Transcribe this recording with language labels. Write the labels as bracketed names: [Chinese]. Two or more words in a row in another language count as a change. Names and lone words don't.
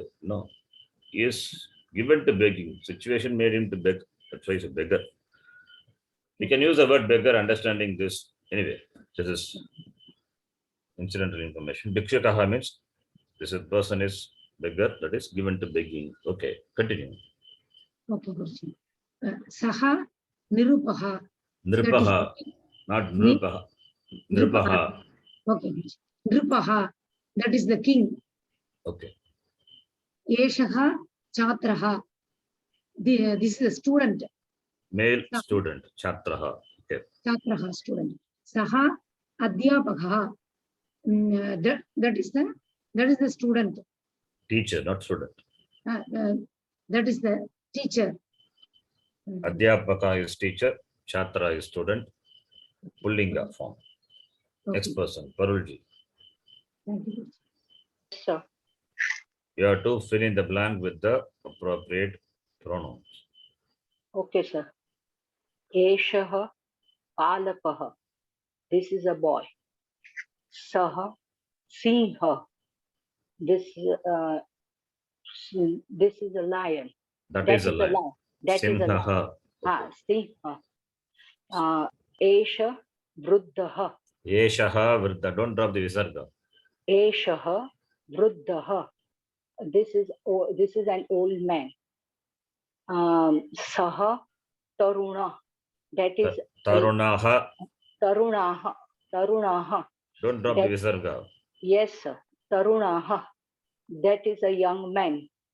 [English] No, he is given to begging. Situation made him to beg. That's why he's a beggar. We can use the word beggar understanding this Anyway, this is incidental information. Bhikshakaha means this is person is beggar, that is given to begging. Okay, continue. Okay, Guruji. [Sanskrit] Saha Nirupaha. Nripaha, not Ni- Nripaha. Nripaha. [English] Okay, Guruji. Nirupaha, that is the king. Okay. [Sanskrit] Eshaha Chatraha. [English] This is a student. Male student, Chatraha. Okay. [Sanskrit] Chatraha, student. Saha Adhyapakaha. [English] That is the student. Teacher, not student. That is the teacher. Adhyapaka is teacher, Chatra is student. Pullinga form. Okay. Next person, Parulji. Thank you. Sir. You have to fill in the blank with the appropriate pronouns. Okay, sir. [Sanskrit] Eshaha Palakaha. [English] This is a boy. [Sanskrit] Saha Sinha. [English] This is a lion. That is a lie. That is a lion. [Sanskrit] Simhaha. Sinha. Esha Vruddhaha. Yeshaha Vriddha. [English] Don't drop the visarga. [Sanskrit] Eshaha Vruddhaha. [English] This is an old man. [Sanskrit] Saha Taruna. [English] That is [Sanskrit] Tarunaha. Tarunaha. Tarunaha. [English] Don't drop the visarga. Yes, sir. Tarunaha. That is a young man.